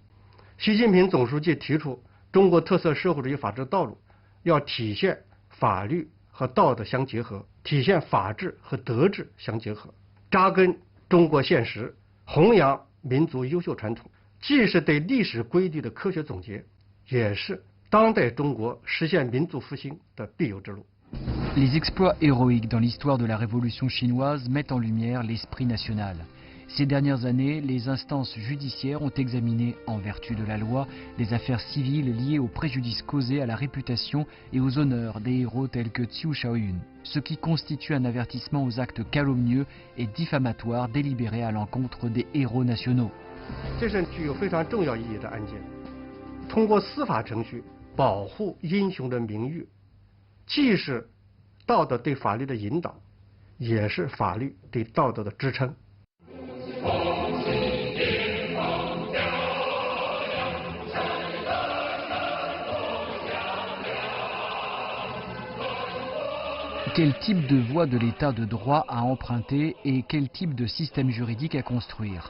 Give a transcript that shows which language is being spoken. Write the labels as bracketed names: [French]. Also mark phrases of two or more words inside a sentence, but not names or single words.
[Chinese] 习近平总书记提出中国特色社会主义法治道路，要体现法律和道德相结合，体现法治和德治相结合，扎根中国现实，弘扬民族优秀传统。既是对历史规律的科学总结，也是当代中国实现民族复兴的必由之路。 [French] Les exploits héroïques dans l'histoire de la révolution chinoise mettent en lumière l'esprit national. Ces dernières années, les instances judiciaires ont examiné, en vertu de la loi, les affaires civiles liées aux préjudices causés à la réputation et aux honneurs des héros tels que Qiu Shaoyun, ce qui constitue un avertissement aux actes calomnieux et diffamatoires délibérés à l'encontre des héros nationaux. [Chinese] 这是具有非常重要意义的案件，通过司法程序保护英雄的名誉，既是道德对法律的引导，也是法律对道德的支撑。 [French] Quel type de voie de l'état de droit à emprunter et quel type de système juridique à construire?